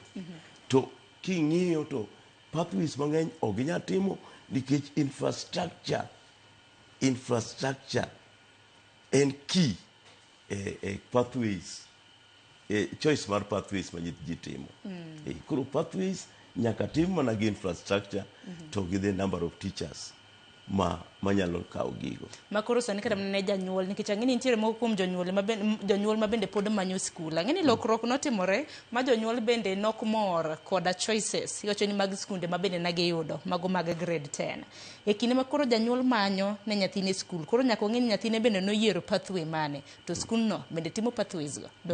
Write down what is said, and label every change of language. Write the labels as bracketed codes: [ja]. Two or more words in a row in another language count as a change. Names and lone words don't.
[luo] To king'iyo to pathways mang'eny ok ginyal timo nikech infrastructure en [en] key pathways choice [luo] mar pathways ma ji timo. Koro pathways nyaka tim mana gi infrastructure to gi [en] the number of teachers [luo] manyalo kawo gigo. Ma koro sani kata ne janyuol nikech ang'eni nitiere moko kuom jonyuol ma bende pod manyo skul. Ang'eni lokruok notimore ma jonyuol bende nok mor koda choices iwacho ni mag skunde ma bende negiyudo mago mag grade 10. E kinde ma koro janyuol manyo ne nyathine skul koro nyaka ong'e ni nyathine bende noyiero pathway mane to skul no bende timo pathways go.